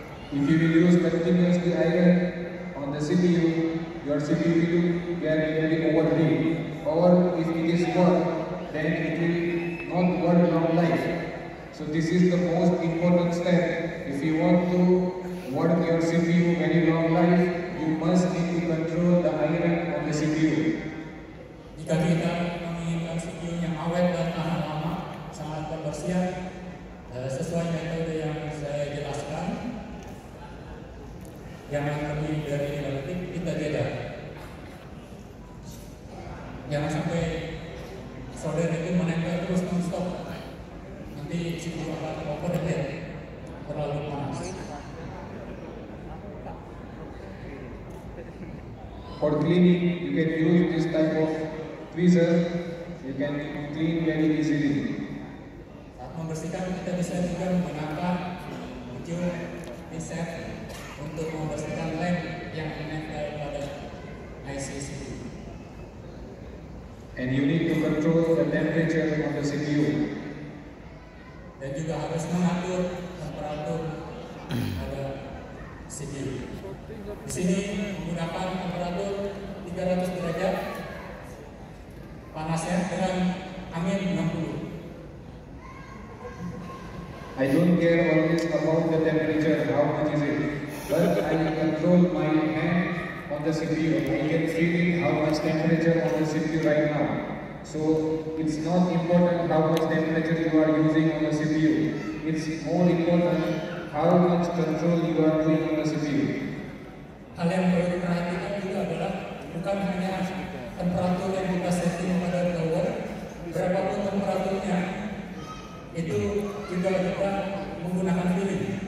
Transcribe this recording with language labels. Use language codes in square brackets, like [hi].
[en] If you will use continuously iron on the CPU, your CPU will get very overheat. Or if it is work, then it will not work long life. So this is the most important step. If you want to work your CPU very long life, you must need to control the iron on the CPU. [id] Jika kita menginginkan CPU yang awet dan tahan lama, sangat pembersihan, sesuai metode yang saya jelaskan, jangan lebih dari 5 detik kita jeda. Jangan sampai solder itu menempel terus non-stop. Nanti CPU akan overheat, terlalu panas. [en] For cleaning, you can use this type of tweezer. You can clean very easily. [id] Saat membersihkan kita bisa juga menggunakan ujung reset untuk membersihkan lem yang menempel pada IC CPU. [en] And you need to control the temperature of the CPU. [id] Dan juga harus mengatur temperatur pada CPU. Di sini menggunakan temperatur 300 derajat panasnya dengan angin 60. [en] I don't care always about the temperature, how much is it, but I control my hand on the CPU. I can feel it, how much temperature on the CPU right now. So it's not important how much temperature you are using on the CPU. It's more important how much control you are doing on the CPU. [id] Hal yang perlu diperhatikan juga adalah bukan hanya temperatur yang kita setting pada blower, berapapun temperaturnya, itu juga kita menggunakan filling.